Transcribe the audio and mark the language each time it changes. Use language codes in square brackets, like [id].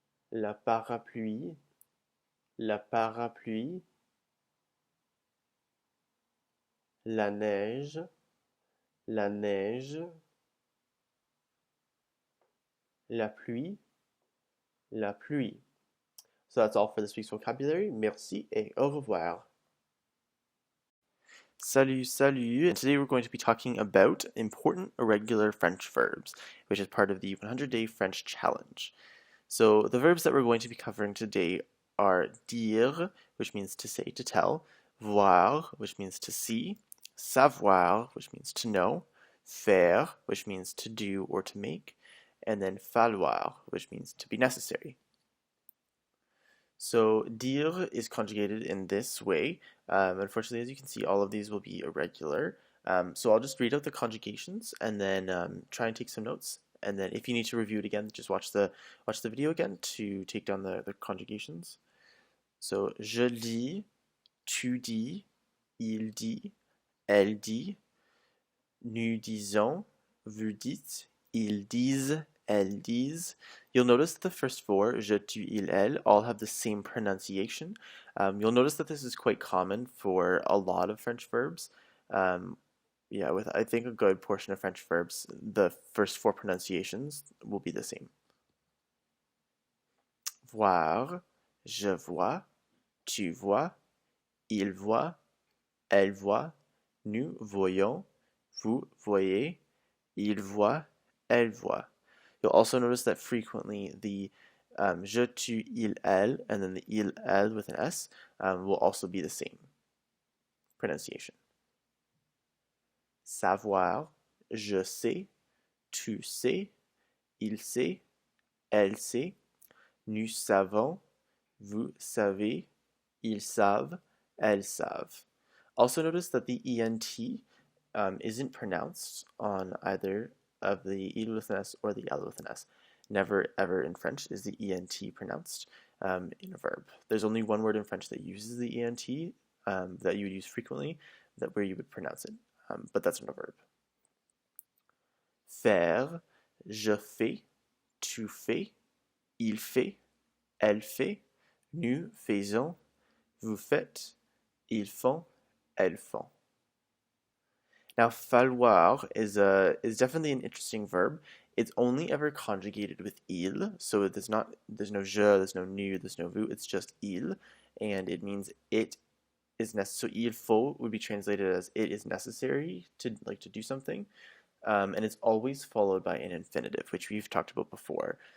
[fr] la parapluie, la parapluie, la neige, la neige, la pluie, la pluie. [en] So that's all for this week's vocabulary. [fr] Merci et au revoir. Salut, salut. [en] And today we're going to be talking about important irregular French verbs, which is part of the 100-day French challenge. So the verbs that we're going to be covering today are dire, which means to say, to tell, voir, which means to see, savoir, which means to know, faire, which means to do or to make, and then falloir, which means to be necessary. So dire is conjugated in this way. Unfortunately, as you can see, all of these will be irregular. So I'll just read out the conjugations and then try and take some notes. And then if you need to review it again, just watch the video again to take down the conjugations. [fr] So je dis, tu dis, il dit, elle dit, nous disons, vous dites, ils disent, elles disent. [en] You'll notice that the first four, je, tu, il, elle, all have the same pronunciation. You'll notice that this is quite common for a lot of French verbs. Yeah, with I think a good portion of French verbs, the first four pronunciations will be the same. [fr] Voir, je vois, tu vois, il voit, elle voit, nous voyons, vous voyez, il voit, elle voit. [en] You'll also notice that frequently the je, tu, il, elle, and then the il, elle with an S will also be the same pronunciation. [fr] Savoir, je sais, tu sais, il sait, elle sait, nous savons, vous savez, ils savent, elles savent. [en] Also notice that the ENT isn't pronounced on either of the il with an S or the l with an S. Never ever in French is the ENT pronounced in a verb. There's only one word in French that uses the ENT that you would use frequently, where you would pronounce it, but that's not a verb. [fr] Faire, je fais, tu fais, il fait, elle fait, nous faisons, vous faites, ils font, elles font. [en] Now, falloir is definitely an interesting verb. It's only ever conjugated with il, so there's no je, there's no nous, there's no vous. It's just il, and it means it is necessary. So il faut would be translated as it is necessary to do something, and it's always followed by an infinitive, which we've talked about before.